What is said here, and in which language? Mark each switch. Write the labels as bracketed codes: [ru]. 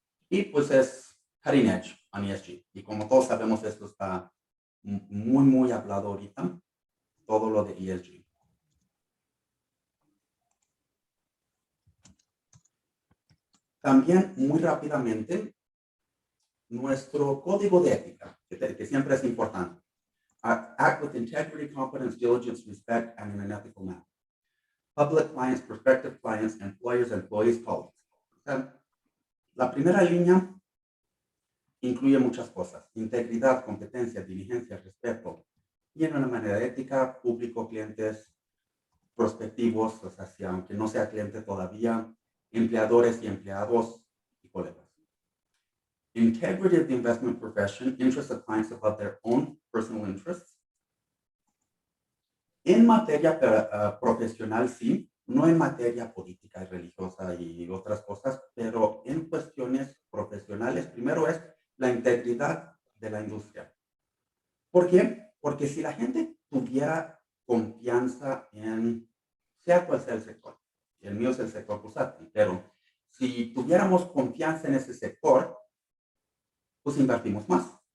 [es] Y pues es [en] cutting edge [es] en ESG. Y como todos sabemos, esto está muy hablado ahorita, todo lo de ESG. También, muy rápidamente, nuestro código de ética, que siempre es importante. [en] Act with integrity, competence, diligence, respect, and in an ethical manner. Public clients, prospective clients, employers, employees, colleagues. [es] O sea, la primera línea incluye muchas cosas: integridad, competencia, diligencia, respeto, y en una manera ética, público, clientes, prospectivos, o sea, si aunque no sea cliente todavía, empleadores y empleados y colegas. [en] Integrity of the investment profession, interests of clients above their own personal interests. [es] En materia profesional, sí, no en materia política y religiosa y otras cosas, pero en cuestiones profesionales, primero es la integridad de la industria. ¿Por qué? Porque si la gente tuviera confianza en, sea cual sea el sector, el mío es el sector bursátil, pero si tuviéramos confianza en ese sector, pues invertimos más.